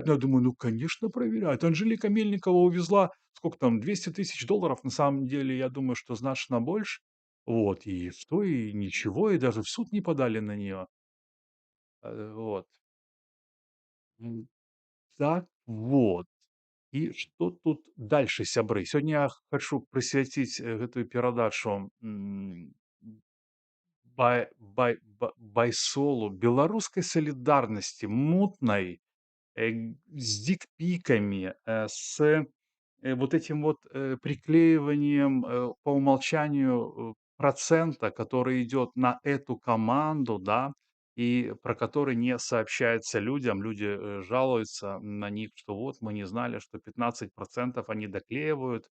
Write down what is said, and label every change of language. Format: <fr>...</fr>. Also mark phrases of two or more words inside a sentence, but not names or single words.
<ru>Ну, я думаю, ну, конечно, проверяют. Анжелика Мельникова увезла, сколько там, 200 000 долларов, на самом деле, я думаю, что значно больше. Вот, и что, и ничего, и даже в суд не подали на нее. Вот. М, так вот.</ru> <be>І што тут дальше, сябры? Сёння я хочу прысвяціць, гэтую перадачу, байсолу, беларускай салідарнасці, мутнай,</be> <ru>с дикпиками, с, вот этим вот, приклеиванием, по умолчанию, процента, который идет на эту команду, да, и про который не сообщается людям. Люди, жалуются на них, что вот мы не знали, что 15% они доклеивают.</ru>